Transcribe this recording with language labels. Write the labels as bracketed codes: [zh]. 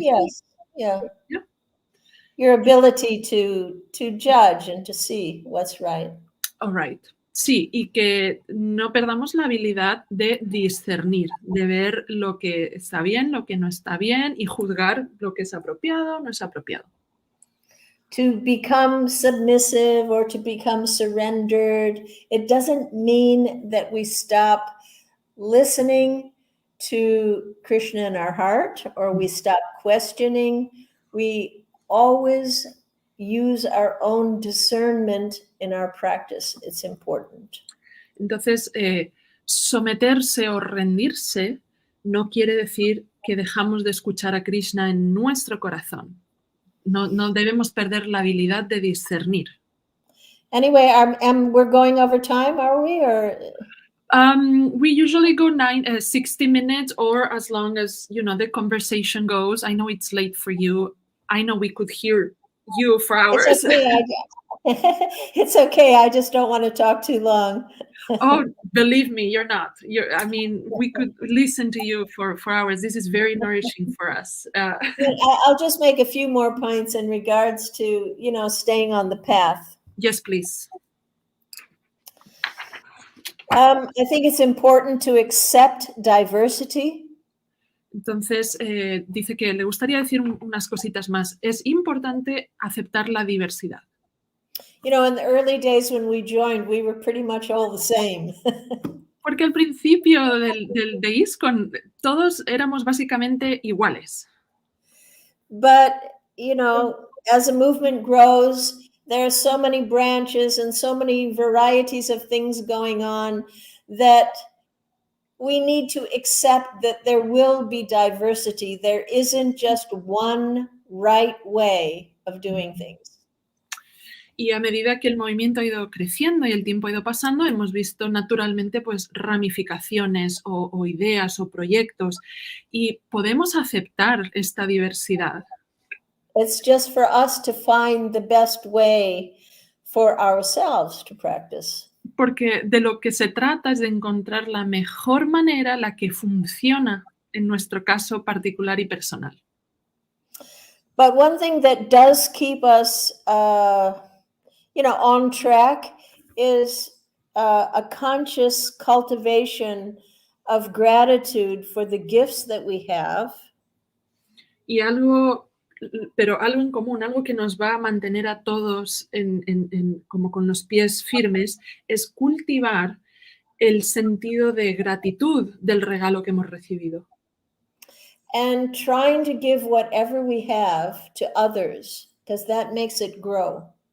[en] Yes, yeah. Yeah. Your ability to judge and to see what's right. All right. [es] Sí, y que no perdamos la habilidad de discernir, de ver lo que está bien, lo que no está bien y juzgar lo que es apropiado, no es apropiado. [en] To become submissive or to become surrendered, it doesn't mean that we stop listening to Krishna in our heart or we stop questioning. We always use our own discernment in our practice. It's important. [es] Entonces, someterse o rendirse no quiere decir que dejamos de escuchar a Krishna en nuestro corazón. No debemos perder la habilidad de discernir. [en] Anyway, we're going over time, are we? Or we usually go 60 minutes or as long as, you know, the conversation goes. I know it's late for you. I know we could hear you for hours. It's okay. It's okay. I just don't want to talk too long. Oh, believe me, you're not. I mean, we could listen to you for hours. This is very nourishing for us. I'll just make a few more points in regards to, staying on the path. Yes, please. I think it's important to accept diversity. [es] Entonces, dice que le gustaría decir unas cositas más. Es importante aceptar la diversidad. [en] In the early days when we joined, we were pretty much all the same. [es] Porque al principio de ISKCON todos éramos básicamente iguales. [en] But, as a movement grows, there are so many branches and so many varieties of things going on that we need to accept that there will be diversity. There isn't just one right way of doing things. [es] Y a medida que el movimiento ha ido creciendo y el tiempo ha ido pasando, hemos visto naturalmente pues ramificaciones o ideas o proyectos y podemos aceptar esta diversidad. [en] It's just for us to find the best way for ourselves to practice. [es] Porque de lo que se trata es de encontrar la mejor manera, la que funciona en nuestro caso particular y personal. [en] But one thing that does keep us, on track is a conscious cultivation of gratitude for the gifts that we have. [es] Y pero algo en común, algo que nos va a mantener a todos como con los pies firmes, es cultivar el sentido de gratitud del regalo que hemos recibido. [en] And trying to give whatever we have to others, because that makes it grow.